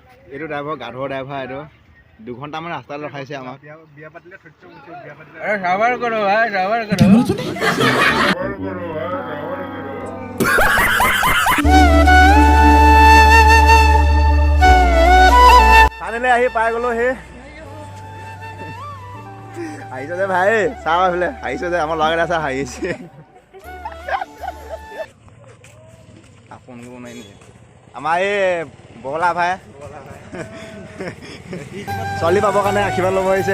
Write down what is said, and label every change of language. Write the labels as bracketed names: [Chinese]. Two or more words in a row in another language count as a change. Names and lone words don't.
[Assamese] এইটো ড্ৰাইভাৰ গাধৰ ড্ৰাইভাৰ এইটো 2 ঘণ্টামান ৰাস্তাত ৰখাইছে আমাক বিয়া পাতিলে থৈছো বিয়া পাতিলে [Hindi] अरे सावर करो भाई सावर करो [Assamese] ফাইনেলি আহি পাই গলো হে আহিছে যে ভাই চাহ এইফালে আহিছে যে আমাৰ লগাই আছে হাঁহিছে আপোন কোনো নাই নেকি আমাৰ এই বগলা ভাই ছোৱালী পাবৰ কাৰণে আশীৰ্বাদ ল'ব আহিছে